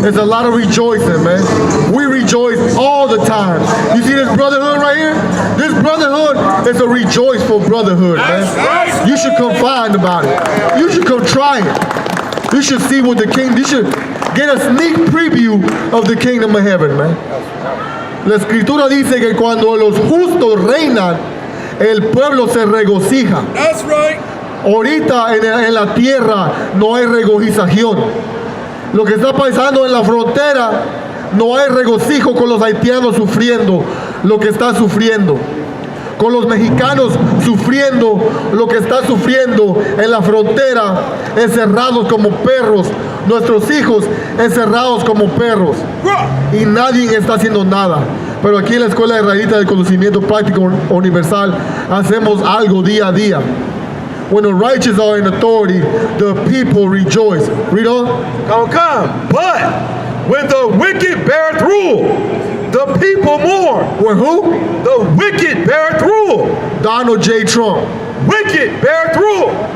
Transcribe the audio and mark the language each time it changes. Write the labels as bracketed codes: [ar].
[en] It's a lot of rejoicing, man. We rejoice all the time. You see this brotherhood right here? This brotherhood is a rejoiceful brotherhood, man. You should come find about it. You should come try it. You should see what the king, you should get a sneak preview of the kingdom of heaven, man. [es] La escritura dice que cuando los justos reinan, el pueblo se regocija. [en] That's right. [es] Ahorita en la tierra no hay regocijación. Lo que está pasando en la frontera, no hay regocijo con los haitianos sufriendo lo que están sufriendo. Con los mexicanos sufriendo lo que está sufriendo en la frontera, encerrados como perros. Nuestros hijos encerrados como perros. Y nadie está haciendo nada. Pero aquí en la Escuela Israelita del Conocimiento Práctico Universal hacemos algo día a día. [en] When the righteous are in authority, the people rejoice. Read on. Come. But when the wicked beareth rule, the people mourn. When who? The wicked beareth rule. Donald J. Trump. Wicked beareth rule.